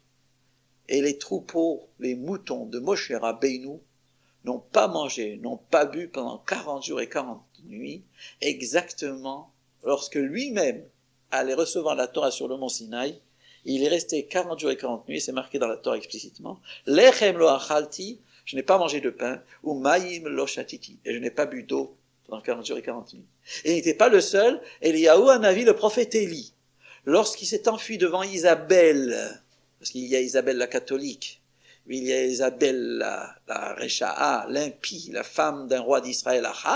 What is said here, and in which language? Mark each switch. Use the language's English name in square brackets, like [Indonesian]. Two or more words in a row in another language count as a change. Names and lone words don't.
[French] Et les troupeaux, les moutons de Moshe Rabbeinu n'ont pas mangé, n'ont pas bu pendant 40 jours et 40 nuits, exactement lorsque lui-même allait recevoir la Torah sur le mont Sinaï. Il est resté 40 jours et 40 nuits, c'est marqué dans la Torah explicitement. [Hebrew] לחם לא אכלתי, [French] je n'ai pas mangé de pain, ou [Hebrew] מים לא שתיתי, [French] et je n'ai pas bu d'eau pendant 40 jours et 40 nuits. Et il n'était pas le seul, Eliyahu Hanavi, le prophète Élie, lorsqu'il s'est enfui devant Isabelle, parce qu'il y a Isabelle la catholique, il y a Isabelle la Récha'a, l'impie, la femme d'un roi d'Israël, Achav.